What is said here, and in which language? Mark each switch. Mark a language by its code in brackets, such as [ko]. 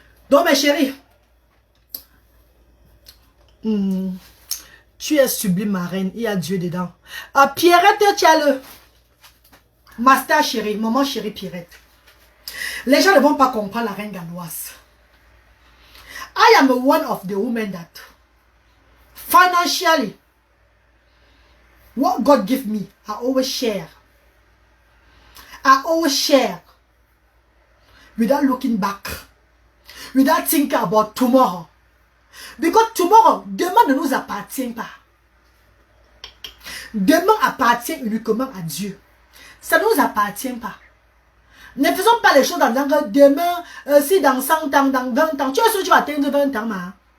[fr] Donc, mes chéris, tu es sublime, ma reine. Il y a Dieu dedans. Ah, Pierrette, tu as le master chérie. Maman chérie Pierrette. Les gens ne vont pas comprendre la reine galloise. [en] I am one of the women that financially, what God give me, I always share. I always share. Without looking back. Without thinking about tomorrow. Because tomorrow, [fr] demain ne nous appartient pas. Demain appartient uniquement à Dieu. Ça ne nous appartient pas. Ne faisons pas les choses dans que demain, si dans 100 ans, dans 20 ans, tu es sûr que tu vas atteindre 20 ans, ma?